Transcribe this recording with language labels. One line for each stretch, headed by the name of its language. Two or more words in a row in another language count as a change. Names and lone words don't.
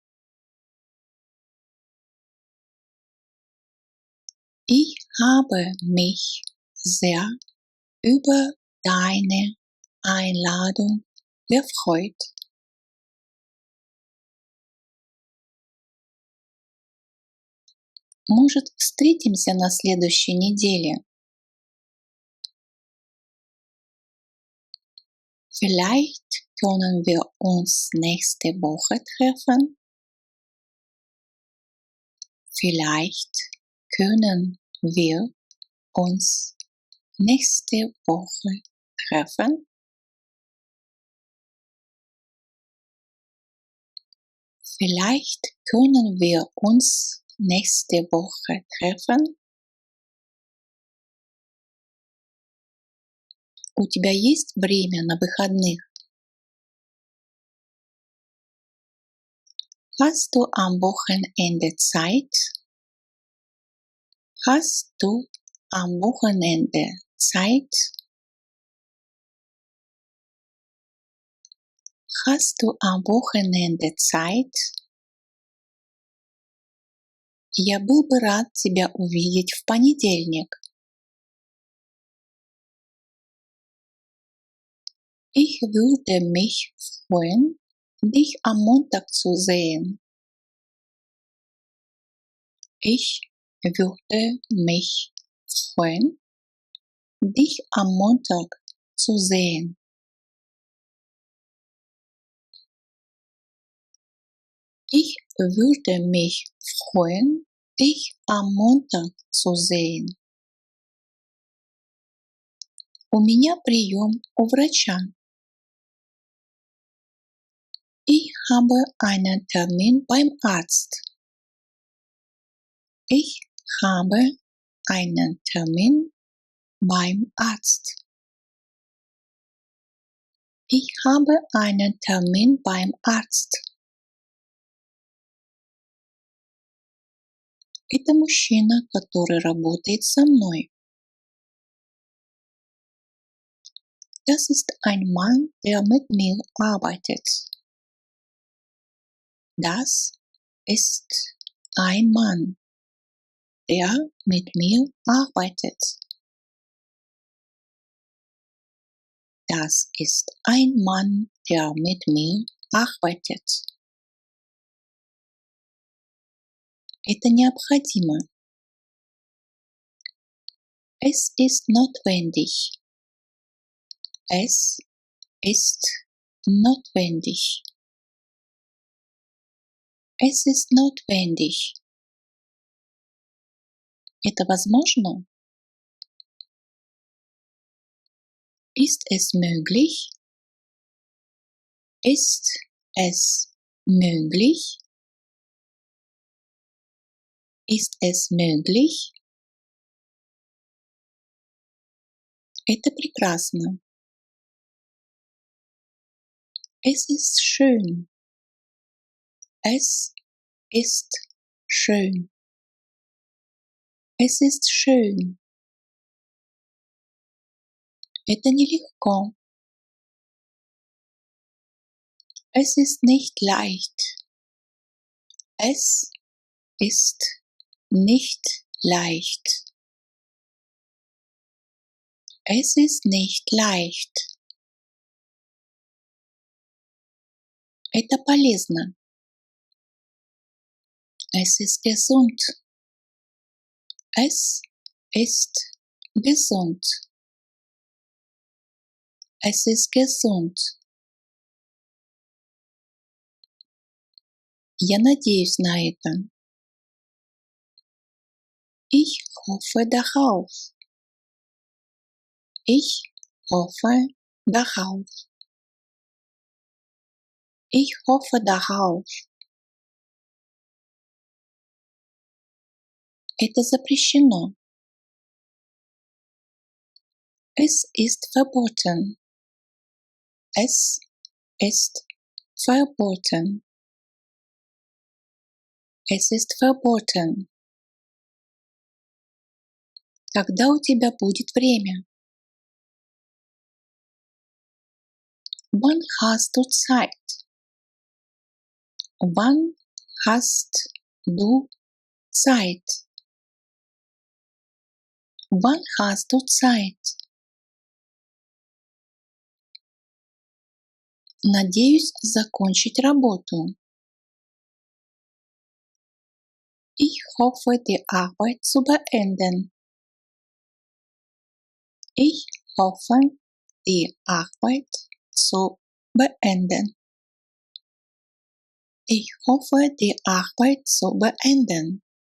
German: Ich habe mich sehr über deine Einladung gefreut.
Russian: Может, встретимся на следующей неделе?
German: Vielleicht können wir uns nächste Woche treffen. Vielleicht können wir uns nächste Woche treffen. Vielleicht können wir uns nächste Woche treffen.
Russian: У тебя есть время на выходных?
German: Hast du am Wochenende Zeit? Hast du am Wochenende Zeit? Hast du am Wochenende Zeit?
Russian: Я был бы рад тебя увидеть в понедельник.
German: Ich würde mich freuen, dich am Montag zu sehen. Ich würde mich freuen, dich am Montag zu sehen. Ich würde mich freuen, dich am Montag zu sehen.
Russian: У меня прием у врача.
German: Ich habe einen Termin beim Arzt. Ich habe einen Termin beim Arzt. Ich habe einen Termin beim Arzt.
Russian: Это мужчина, который работает со мной.
German: Das ist ein Mann, der mit mir arbeitet. Das ist ein Mann, der mit mir arbeitet. Das ist ein Mann, der mit mir arbeitet.
Russian: Это необходимо.
German: Es ist notwendig. Es ist notwendig. Es ist notwendig.
Russian: Это возможно?
German: Ist es möglich? Ist es möglich? Ist es möglich?
Russian: Это прекрасно.
German: Es ist schön. Es ist schön. Es ist schön.
Russian: Это нелегко.
German: Es ist nicht leicht. Es ist nicht leicht. Es ist nicht leicht.
Russian: Это полезно.
German: Es ist gesund. Es ist gesund. Es ist gesund.
Russian: Я надеюсь на это.
German: Ich hoffe darauf. Ich hoffe darauf. Ich hoffe darauf.
Russian: Это запрещено.
German: Es ist verboten. Es ist verboten. Es ist verboten.
Russian: Когда у тебя будет время?
German: Wann hast du Zeit? Wann hast du Zeit? Wann hast du Zeit?
Russian: Надеюсь закончить работу.
German: Ich hoffe, die Arbeit zu beenden. Ich hoffe, die Arbeit zu beenden. Ich hoffe, die Arbeit zu beenden.